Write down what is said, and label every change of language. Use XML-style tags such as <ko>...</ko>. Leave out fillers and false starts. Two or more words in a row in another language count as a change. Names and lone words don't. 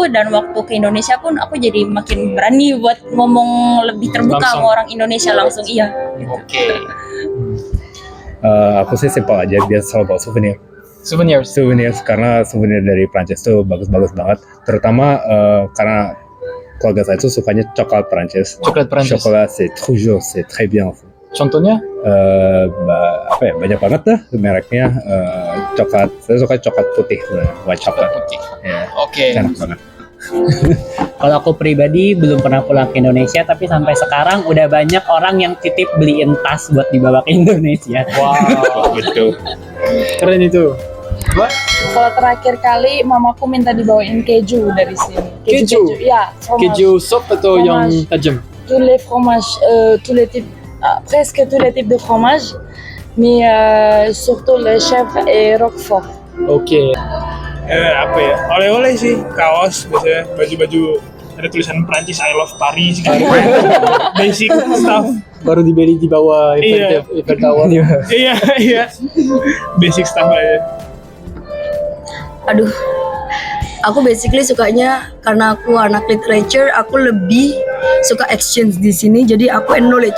<id>Dan waktu ke Indonesia pun aku jadi makin berani buat ngomong lebih terbuka Langsung. sama orang Indonesia langsung. Iya gitu. Oke. Aku sih simpel aja, biasa selalu bawa Souvenirs. souvenir, karena souvenir dari Prancis tuh bagus-bagus banget. Terutama karena keluarga saya tuh sukanya coklat Prancis. Coklat Prancis.</id> <fr>Chocolat, c'est très bien.</fr> <id>Contohnya? Banyak banget dah mereknya. Coklat, saya suka coklat putih,</id> <en>white chocolate.</en> <id>Putih. Ya, Oke. enak banget. Kalau aku pribadi belum pernah pulang ke Indonesia, tapi sampai sekarang udah banyak orang yang titip beliin tas buat dibawa ke Indonesia. Wow, Betul. keren itu. What? kalau terakhir kali mamaku minta dibawain keju dari sini. Keju? Ya, fromage. Keju sop atau yang Fromage. tajam?</id> <fr>Tous les fromages, tous les types, presque tous les types de fromage, mais surtout le chèvre et roquefort.</fr> <id>Oke. Apa ya? Oleh-oleh sih, kaos biasanya, baju-baju ada tulisan Prancis</id> <en>I love Paris</en> <id>gitu.</id> <en>Basic stuff.</en> <id>Baru dibeli di bawah Iya. Eiffel Tower. Iya.</id> <en>Basic stuff</en> <id>aja. Aduh, aku basically sukanya karena aku anak literature, aku lebih suka exchange di sini. Jadi aku acknowledge.</id>